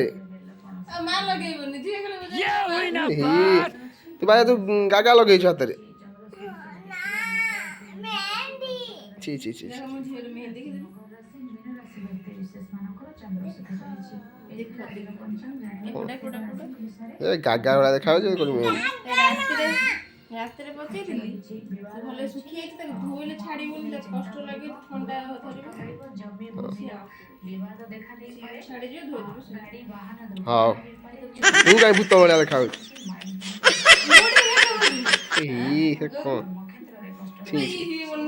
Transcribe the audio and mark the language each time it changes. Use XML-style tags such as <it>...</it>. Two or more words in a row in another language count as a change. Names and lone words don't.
<hi>तू भाई तू गागा लगे हाथ में छी छी छी गागा वाला देखा</hi> <or>ରାତିରେ ପଚେଇଥିଲି ଭଲ ଶୁଖିଯାଇଛି ତାକୁ ଧୋଇଲେ ଛାଡ଼ିବନି କଷ୍ଟ ଲାଗେ ଥଣ୍ଡା ଧରିବ ଛାଡ଼ିଯିବ ଧୋଇଦେବ ହଁ ତୁ କାଇଁ ଭୂତ ଭଳିଆ ଦେଖା କଣ</or>